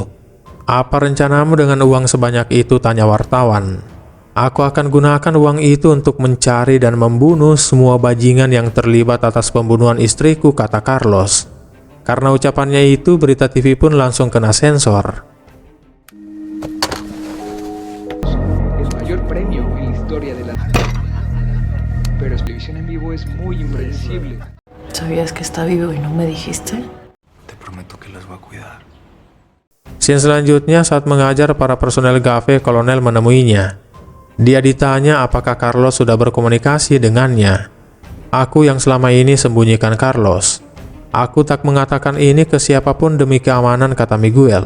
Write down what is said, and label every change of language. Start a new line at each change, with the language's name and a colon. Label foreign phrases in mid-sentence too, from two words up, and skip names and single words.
Indonesian: "Apa rencanamu dengan uang sebanyak itu?" tanya wartawan. "Aku akan gunakan uang itu untuk mencari dan membunuh semua bajingan yang terlibat atas pembunuhan istriku," kata Carlos. Karena ucapannya itu, berita TV pun langsung kena sensor.
Spanish: El mayor premio en la historia de la... Pero su televisión en vivo es muy impredecible. ¿Sabías que está vivo y no me dijiste? Te prometo que las voy a cuidar.
Indonesian: Scene selanjutnya saat mengajar para personel GAFE, Kolonel menemuinya. Dia ditanya apakah Carlos sudah berkomunikasi dengannya. "Aku yang selama ini sembunyikan Carlos. Aku tak mengatakan ini ke siapapun demi keamanan," kata Miguel.